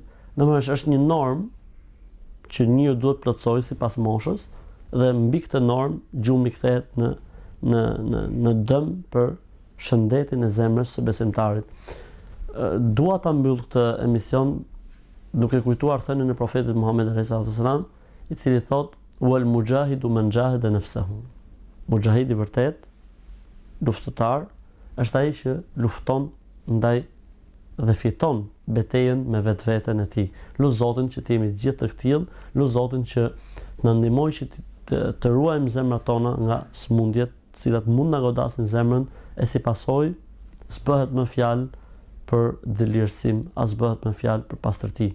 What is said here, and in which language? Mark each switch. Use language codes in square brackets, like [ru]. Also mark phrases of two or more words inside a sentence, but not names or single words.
[sq] Domethënë është një normë që njeriu duhet plotësoj sipas moshës dhe mbi këtë normë gjumi kthehet në dëm për shëndetin e zemrës së besimtarit. Dua ta mbyll këtë emision duke kujtuar thënien e profetit Muhammed [ar] صلى الله عليه وسلم, [sq] i cili thotë: [ar] "والمجاهد من جاهد نفسه." [sq] Mujahidi vërtet, luftëtar, është ai që lufton ndaj dhe fiton betejën me vetveten e tij. Lut Zotin që të jemi të gjithë të tillë, lut Zotin që na ndihmoj që të ruajmë zemrat tona nga smundjet, të cilat mund na godasin zemrën, e si pasojë s'bëhet më fjalë për dëlirësim, as bëhet më fjalë për pastërti.